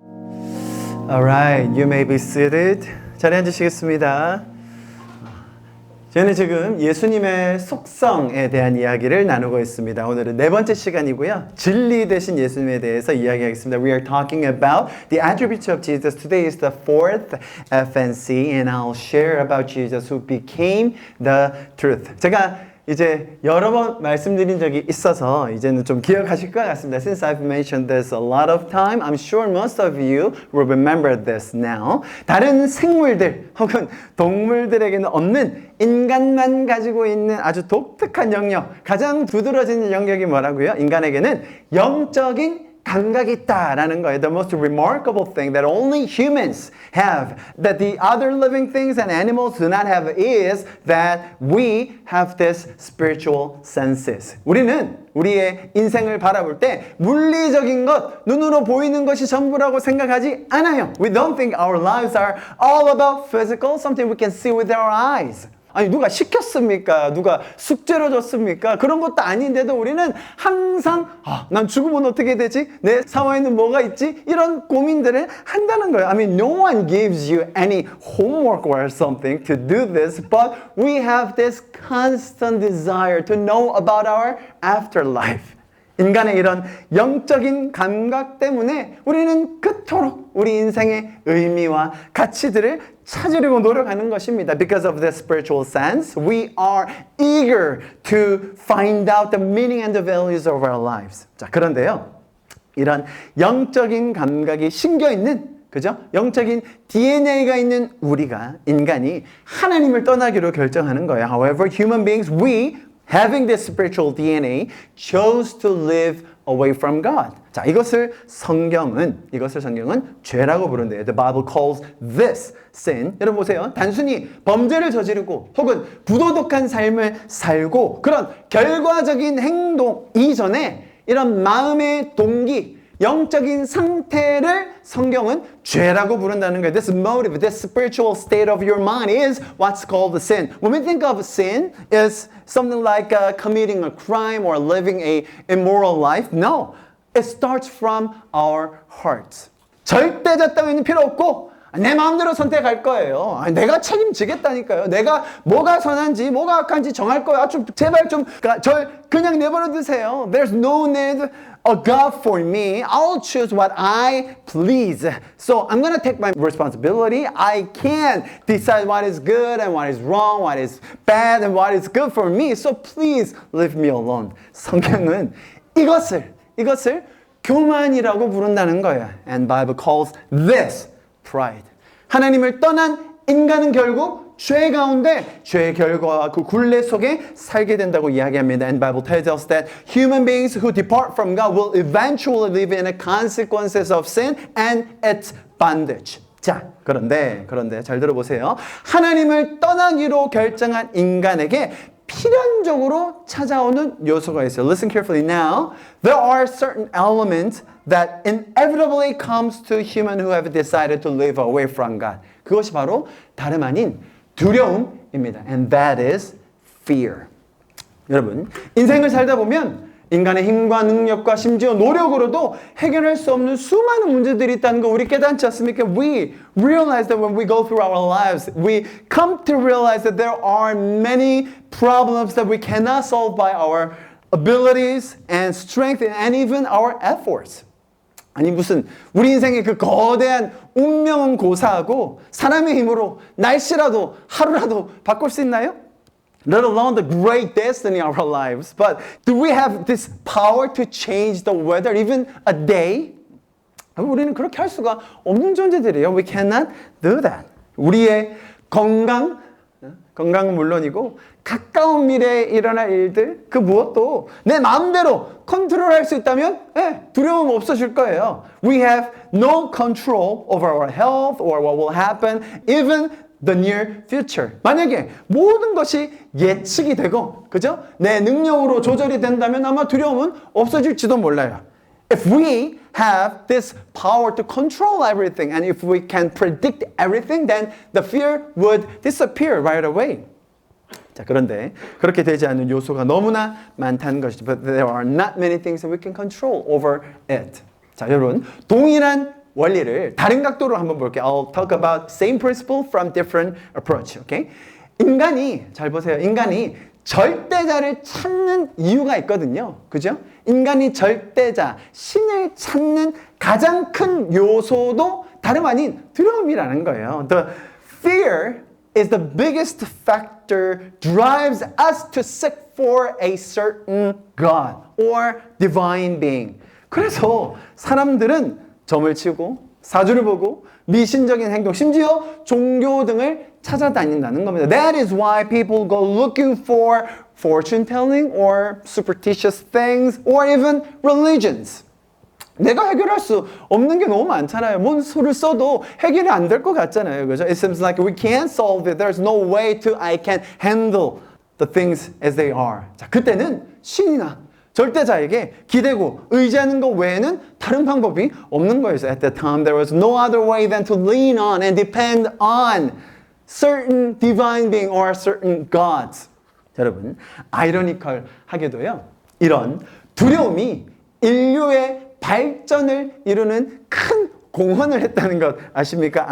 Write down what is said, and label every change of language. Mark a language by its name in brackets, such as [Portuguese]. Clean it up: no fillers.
[English] Alright, you may be seated. [Korean] 자리에 앉으시겠습니다. 저는 지금 예수님의 속성에 대한 이야기를 나누고 있습니다. 오늘은 네 번째 시간이고요. 진리 되신 예수님에 대해서 이야기하겠습니다. [English] We are talking about the attributes of Jesus. Today is the fourth FNC and I'll share about Jesus who became the truth. [Korean] 제가 이제 여러 번 말씀드린 적이 있어서 이제는 좀 기억하실 것 같습니다. [English] Since I've mentioned this a lot of time, I'm sure most of you will remember this now. [Korean] 다른 생물들 혹은 동물들에게는 없는 인간만 가지고 있는 아주 독특한 영역, 가장 두드러지는 영역이 뭐라고요? 인간에게는 영적인 감각이 있다라는 거예요. [English] The most remarkable thing that only humans have, that the other living things and animals do not have, is that we have this spiritual senses. [Korean] 우리는 우리의 인생을 바라볼 때 물리적인 것, 눈으로 보이는 것이 전부라고 생각하지 않아요. [English] We don't think our lives are all about physical, something we can see with our eyes. [Korean] 아니 누가 시켰습니까? 누가 숙제로 줬습니까? 그런 것도 아닌데도 우리는 항상 난 죽으면 어떻게 되지? 내 사회에는 뭐가 있지? 이런 고민들을 한다는 거예요. [English] I mean, no one gives you any homework or something to do this, but we have this constant desire to know about our afterlife. [Korean] 인간의 이런 영적인 감각 때문에 우리는 그토록 우리 인생의 의미와 가치들을 찾으려고 노력하는 것입니다. [English] Because of the spiritual sense, we are eager to find out the meaning and the values of our lives. [Korean] 자, 그런데요. 이런 영적인 감각이 심겨 있는, 그죠? 영적인 DNA가 있는 우리가, 인간이 하나님을 떠나기로 결정하는 거예요. [English] However, human beings, we having this spiritual DNA, chose to live away from God. [Korean] 자, 이것을 성경은 죄라고 부른대요. [English] The Bible calls this sin. [Korean] 여러분 보세요. 단순히 범죄를 저지르고 혹은 부도덕한 삶을 살고 그런 결과적인 행동 이전에 이런 마음의 동기, 영적인 상태를 성경은 죄라고 부른다는 거예요. [English] This motive, this spiritual state of your mind is what's called the sin. When we think of sin, is something like committing a crime or living a immoral life? No, it starts from our hearts. [Korean] 절대적 따위는 필요 없고 내 마음대로 선택할 거예요. 내가 책임지겠다니까요. 내가 뭐가 선한지 뭐가 악한지 정할 거야. 제발 절 그냥 내버려 두세요. [English] There's no need a God for me. I'll choose what I please. So I'm going to take my responsibility. I can decide what is good and what is wrong, what is bad and what is good for me. So please leave me alone. [Korean] 성경은 이것을 교만이라고 부른다는 거예요. [English] And Bible calls this pride. [Korean] 하나님을 떠난 인간은 결국 죄 가운데 죄의 결과와 그 굴레 속에 살게 된다고 이야기합니다. [English] And Bible tells us that human beings who depart from God will eventually live in the consequences of sin and its bondage. [Korean] 자, 그런데 잘 들어보세요. 하나님을 떠나기로 결정한 인간에게 필연적으로 찾아오는 요소가 있어요. [English] Listen carefully now. There are certain elements that inevitably comes to human who have decided to live away from God. [Korean] 그것이 바로 다름 아닌 두려움입니다. [English] And that is fear. [Korean] 여러분, 인생을 살다 보면 인간의 힘과 능력과 심지어 노력으로도 해결할 수 없는 수많은 문제들이 있다는 거 우리 깨닫지 않습니까? [English] We realize that when we go through our lives, we come to realize that there are many problems that we cannot solve by our abilities and strength and even our efforts. [Korean] 아니 무슨 우리 인생의 그 거대한 운명은 고사하고 사람의 힘으로 날씨라도 하루라도 바꿀 수 있나요? [English] Let alone the great destiny of our lives. But do we have this power to change the weather even a day? [Korean] 우리는 그렇게 할 수가 없는 존재들이에요. [English] We cannot do that. [Korean] 우리의 건강은 물론이고 가까운 미래에 일어날 일들 그 무엇도 내 마음대로 컨트롤할 수 있다면 두려움 없어질 거예요. [English] We have no control over our health or what will happen even the near future. [Korean] 만약에 모든 것이 예측이 되고 그죠? 내 능력으로 조절이 된다면 아마 두려움은 없어질지도 몰라요. [English] If we have this power to control everything and if we can predict everything, then the fear would disappear right away. [Korean] 자, 그런데 그렇게 되지 않는 요소가 너무나 많다는 것이죠. [English] But there are not many things that we can control over it. [Korean] 자, 여러분, 동일한 원리를 다른 각도로 한번 볼게요. [English] I'll talk about same principle from different approach. Okay? [Korean] 인간이 잘 보세요. 인간이 절대자를 찾는 이유가 있거든요. 그죠? 인간이 절대자, 신을 찾는 가장 큰 요소도 다름 아닌 두려움이라는 거예요. [English] The fear is the biggest factor drives us to seek for a certain God or divine being. [Korean] 그래서 사람들은 점을 치고 사주를 보고 미신적인 행동, 심지어 종교 등을 찾아다닌다는 겁니다. [English] That is why people go looking for fortune telling or superstitious things or even religions. [Korean] 내가 해결할 수 없는 게 너무 많잖아요. 뭔 수를 써도 해결이 안 될 것 같잖아요. 그죠? [English] It seems like we can't solve it. There's no way to I can handle the things as they are. [Korean] 자, 그때는 신이나 절대자에게 기대고 의지하는 것 외에는 다른 방법이 없는 거였어요. [English] At that time, there was no other way than to lean on and depend on certain divine being or certain gods. [Korean] 자, 여러분, 아이러니컬하게도요. 이런 두려움이 인류의 발전을 이루는 큰 공헌을 했다는 것 아십니까?